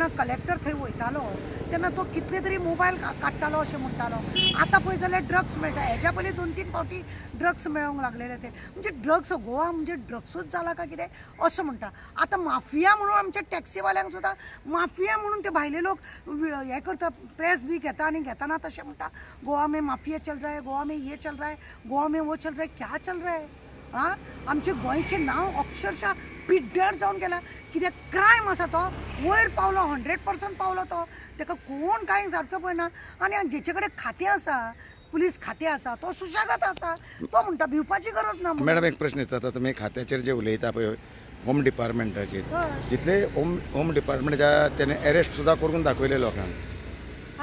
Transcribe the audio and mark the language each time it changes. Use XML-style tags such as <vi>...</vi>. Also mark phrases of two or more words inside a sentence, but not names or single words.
<kok>कलेक्टर थंय वयतालो तेन्ना तो कितले तरी मोबायल काडटालो अशें म्हणटालो आतां पळय जाल्यार ड्रग्स मेळटा हेज्या पयलीं 2-3 फावटी ड्रग्स मेळोंक लागलेले ते म्हणजे ड्रग्स गोवा म्हणजे ड्रग्सूच जाला काय कितें असं म्हणटा आतां माफिया म्हणून आमच्या टॅक्सीवाल्यांक सुद्दां माफिया म्हणून ते भायले लोक हे करता प्रेस बी घेता आनी घेताना तशें म्हणटा</kok> <hi>गोवा में माफिया चल रहा है गोवा में ये चल रहा है गोवा में वो चल रहा है क्या चल रहा है</hi> <kok>हाँ आमचे गोंयचें नांव अक्षरशः पिड्ड्यार जावन गेला कित्याक क्रायम आसा तो वयर पावलो 100% पावलो तो ताका कोण कांय सारकें पळयना आनी जेचे कडेन खातें आसा पुलीस खातें आसा तो सुशेगाद आसा तो म्हणटा भिवपाची गरज ना मॅडम एक प्रश्न विचारता तुमी खात्याचेर जे उलयता पळय होम डिपार्टमेंटाचेर जितले होम डिपार्टमेंटाच्या तेणे अरेस्ट सुद्दां करून दाखयले लोकांक</kok>